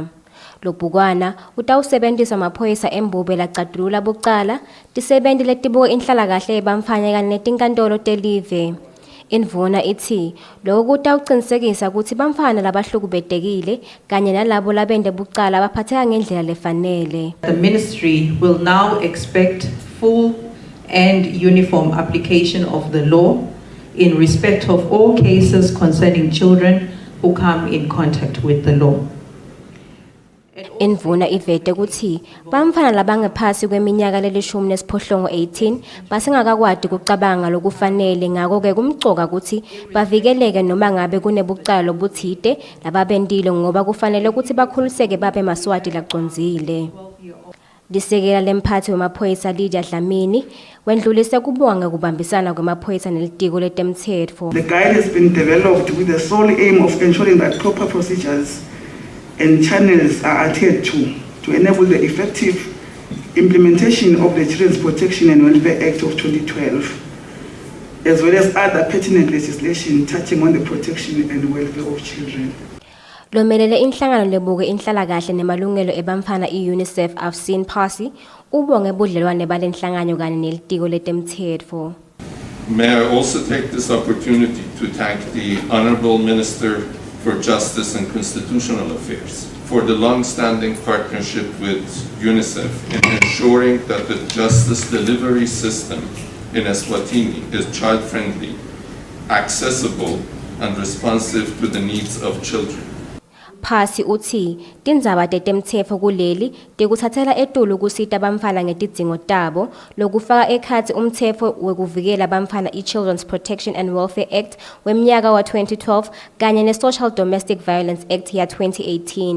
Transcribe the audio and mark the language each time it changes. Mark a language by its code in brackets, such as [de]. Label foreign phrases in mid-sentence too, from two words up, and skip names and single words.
[ss] Lobhukwana utawusebentisa amaphoyisa embube lacatulula bucala tisebenti letibuka inhlalakahle yebantfwana kanye netinkantolo telive. Indvuna ithi lokhu kutawucinisekisa ukuthi bantfwana labahlukubetekile kanye nalabo labente bucala baphatheka ngendlela lefanele. [en] The ministry will now expect full and uniform application of the law in respect of all cases concerning children who come in contact with the law. [ss] Indvuna ivete ukuthi bamfana labangaphasi kweminyaka lelishumi nesiphohlongo 18 basengakakwadi kucabanga lokufanele ngako-ke kumcoka ukuthi bavikeleke noma ngabe kunebucala lobuthide lababentile ngoba kufanele ukuthi bakhuliseke babe maswati lacondzile. Lisekela lemphathi wemaphoyisa Lydia Dlamini wendlulise kubonga kubambisana kwemaphoyisa nelitiko letemtsetfo. [en] The guide has been developed with the sole aim of ensuring that proper procedures and channels are adhered to enable the effective implementation of the Children's Protection and Welfare Act of 2012, as well as other pertinent legislation touching on the protection and welfare of children. [ss] Lomelele inhlangano lebuke inhlalakahle nemalungelo ebamfana i-UNICEF Afseen Phasi ubonge budlelwane balenhlangano kanye nelitiko letemtsetfo. [en] May I also take this opportunity to thank the Honorable Minister for Justice and Constitutional Affairs for the long-standing partnership with UNICEF in ensuring that the justice delivery system in Eswatini is child-friendly, accessible, and responsive to the needs of children. [ss] Phasi uthi tindzaba tetemtsetfo kuleli tekutsatsela etulu kusita bamfana ngetidzingo tabo lokufaka ekhatsi umtsetfo wekuvikela bamfana i-Children's Protection and Welfare Act wemnyaka wa 2012 kanye ne-Social Domestic Violence Act ya 2018.